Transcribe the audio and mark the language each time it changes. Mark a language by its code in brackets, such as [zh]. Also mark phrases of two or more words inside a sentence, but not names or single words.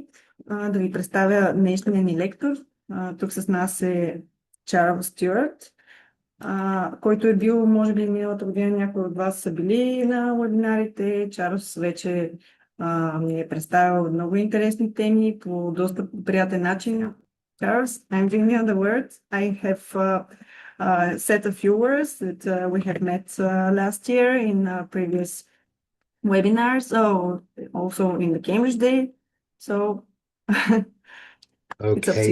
[bg] Да ви представя днешния ни лектор. Тук с нас е Чарлз Стюарт, който е бил, може би, миналата година някои от вас са били на вебинарите. Чарлз вече ми е представил много интересни теми по доста приятен начин. [en] Charles, I'm giving you the word. I have said a few words that we have met last year in previous webinars, also in the Cambridge Day. So it's up to